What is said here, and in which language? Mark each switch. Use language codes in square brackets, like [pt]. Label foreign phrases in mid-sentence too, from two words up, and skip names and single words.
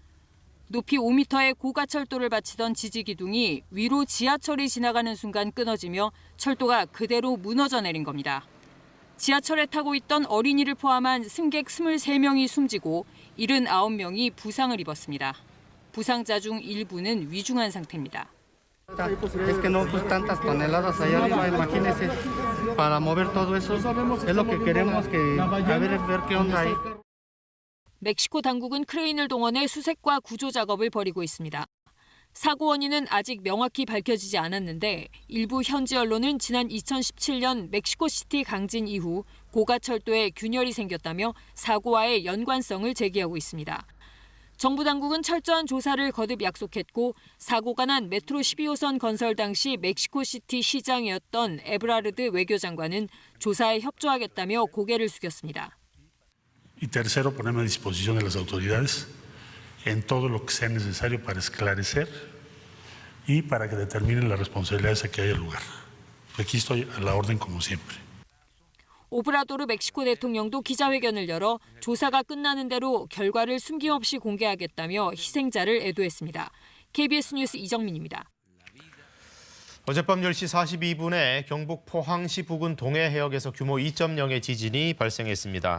[ko] 높이 5m의 고가철도를 받치던 지지기둥이 위로 지하철이 지나가는 순간 끊어지며 철도가 그대로 무너져 내린 겁니다. 지하철에 타고 있던 어린이를 포함한 승객 23명이 숨지고 79명이 부상을 입었습니다. 부상자 중 일부는 위중한 상태입니다. [es] Es que no pues tantas toneladas allá arriba, imagínese, para mover todo eso, es lo que queremos que a ver qué onda ahí. [ko] 멕시코 당국은 크레인을 동원해 수색과 구조 작업을 벌이고 있습니다. 사고 원인은 아직 명확히 밝혀지지 않았는데 일부 현지 언론은 지난 2017년 멕시코시티 강진 이후 고가철도에 균열이 생겼다며 사고와의 연관성을 제기하고 있습니다. 정부 당국은 철저한 조사를 거듭 약속했고 사고가 난 메트로 12호선 건설 당시 멕시코시티 시장이었던 에브라르드 외교장관은 조사에 협조하겠다며 고개를 숙였습니다. [es] Y tercero, ponerme a disposición de las autoridades en todo lo que sea necesario para esclarecer y para que determinen las responsabilidades a que haya lugar. Aquí estoy a la orden como siempre. [ko] 오브라도르 멕시코 대통령도 기자회견을 열어 조사가 끝나는 대로 결과를 숨김없이 공개하겠다며 희생자를 애도했습니다. KBS 뉴스 이정민입니다. 어젯밤 10시 42분에 경북 포항시 부근 동해해역에서 규모 2.0의 지진이 발생했습니다.